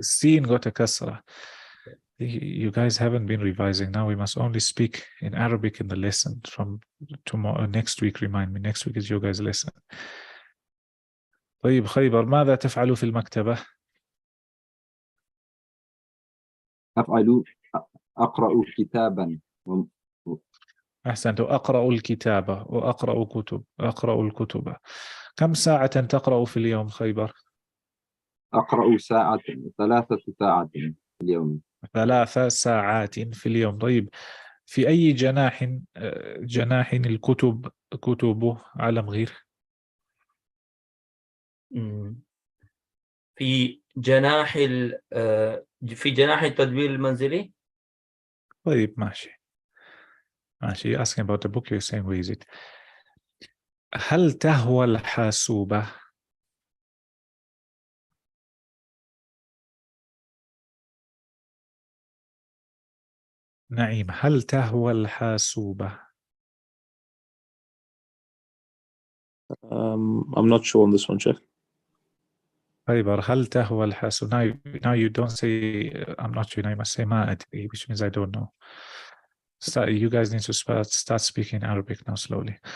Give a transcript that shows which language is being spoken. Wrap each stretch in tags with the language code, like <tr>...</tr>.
<en>سين got a كسرة. You guys haven't been revising. Now we must only speak in Arabic in the lesson from tomorrow. Next week, remind me. Next week is your guys' lesson.</en> <ar>طيب خيبر، ماذا تفعل في المكتبة؟ أقرأ كتابا. أحسنت. أقرأ الكتابة وأقرأ كتب. أقرأ الكتب. كم ساعة تقرأ في اليوم خيبر؟ أقرأ 3 ساعات في اليوم. 3 ساعات في اليوم. طيب في أي جناح الكتب كتبه علم غير؟ في جناح في جناح التدوير المنزلي. طيب ماشي.</ar> <en>You're asking about the book, you're saying where is it?</en> <ar>هل تهوى الحاسوبة؟ نعيم، هل تهوى الحاسوبة؟</ar> <en>I'm not sure on this one, Sheikh.</en> <ar>خيبر، هل تهوى الحاسوبة؟</ar> <en>Now you don't say I'm not sure. Now you must say</en> <ar>ما أدري,</ar> <en>which means I don't know. You guys need to start speaking Arabic now slowly.</en>